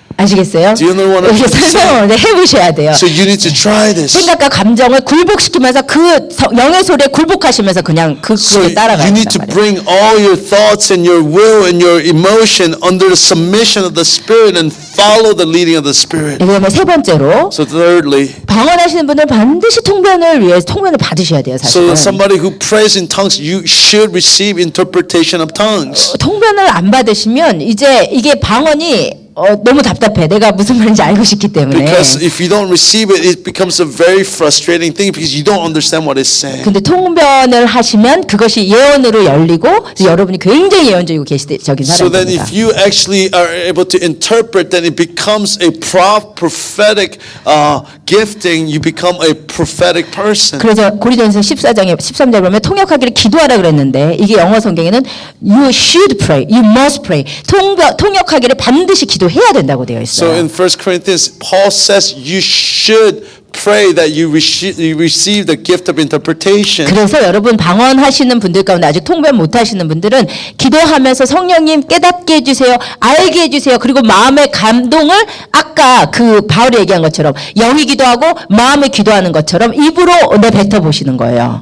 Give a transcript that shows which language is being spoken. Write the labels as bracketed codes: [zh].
[ko] 아시겠어요? [en] Do you know what I'm [ko] 이렇게 [en] saying? [ko] 설명을 해보셔야 돼요. [en] So you need to try this. [ko] 생각과 감정을 굴복시키면서 그 영의 소리에 굴복하시면서 그냥 [en] So [ko] 그에 따라가야 [en] you need to [ko] 된단 말이에요. [en] bring all your thoughts and your will and your emotion under the submission of the Spirit and follow the leading of the Spirit. [ko] 그다음에 세 번째로 [en] So thirdly, [ko] 방언하시는 분은 반드시 통변을 위해서 통변을 받으셔야 돼요. [en] so [ko] 사실은. [en] somebody who prays in tongues, you should receive interpretation of tongues. [ko] 통변을 안 받으시면 이제 이게 방언이 너무 답답해. 내가 무슨 말인지 알고 싶기 때문에. [en] Because if you don't receive it, it becomes a very frustrating thing because you don't understand what it's saying. [ko] 근데 통변을 하시면 그것이 예언으로 열리고 여러분이 굉장히 예언적이고 계시적인 [en] So then [ko] 사람입니다. [en] if you actually are able to interpret, then it becomes a prophetic gifting. You become a prophetic person. [ko] 그래서 고린도전서 14장에 13절에 보면 통역하기를 기도하라 그랬는데 이게 영어 성경에는 [en] you should pray, you must pray. [ko] 통역하기를 반드시 기도해야 된다고 되어 [en] So [ko] 있어요. [en] in 1 Corinthians, Paul says you should pray that you receive the gift of interpretation. [ko] 그래서 여러분 방언하시는 분들 가운데 아직 통변 못 하시는 분들은 기도하면서 성령님 깨닫게 해주세요. 알게 해주세요. 그리고 마음의 감동을 아까 그 바울이 얘기한 것처럼 영이 기도하고 마음이 기도하는 것처럼 입으로 내뱉어 보시는 거예요.